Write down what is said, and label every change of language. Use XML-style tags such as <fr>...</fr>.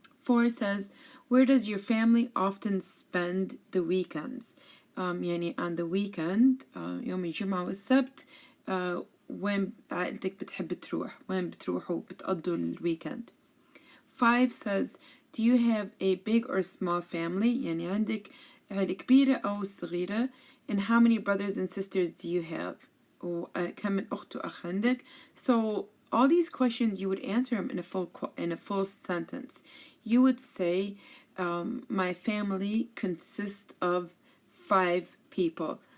<en>4 says, where does your family often spend the weekends?</en> <ar>يعني</ar> <en>on the weekend</en> <ar>يوم الجمعة والسبت وين عائلتك بتحب تروح؟ وين بتروحوا بتقضوا الويكند؟</ar> <en>5 says, do you have a big or small family?</en> <ar>يعني عندك عائلة كبيرة أو صغيرة?</ar> <en>And how many brothers and sisters do you have?</en> <ar>وكم من أخت وأخ عندك?</ar> <en>So all these questions you would answer them in a full sentence. You would say, my family consists of 5 people.</en>